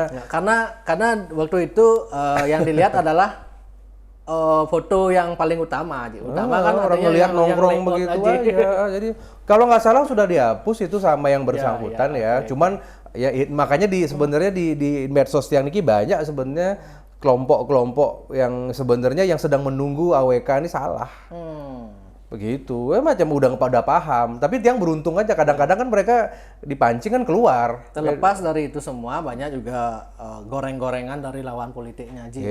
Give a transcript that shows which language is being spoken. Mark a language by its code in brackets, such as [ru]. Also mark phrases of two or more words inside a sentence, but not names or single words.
[id] Karena waktu itu yang dilihat adalah foto yang paling utama aja. Utama kan orang ngelihat nongkrong begitu aja. Jadi kalau nggak salah sudah dihapus itu sama yang bersangkutan ya. Cuman ya makanya sebenarnya di medsos tiang niki banyak sebenarnya kelompok-kelompok yang sebenarnya yang sedang menunggu AWK ini salah. Begitu, macam udah pada paham. Tapi tiang beruntung aja, kadang-kadang kan mereka dipancing kan keluar. Terlepas dari itu semua, banyak juga goreng-gorengan dari lawan politiknya, Ji.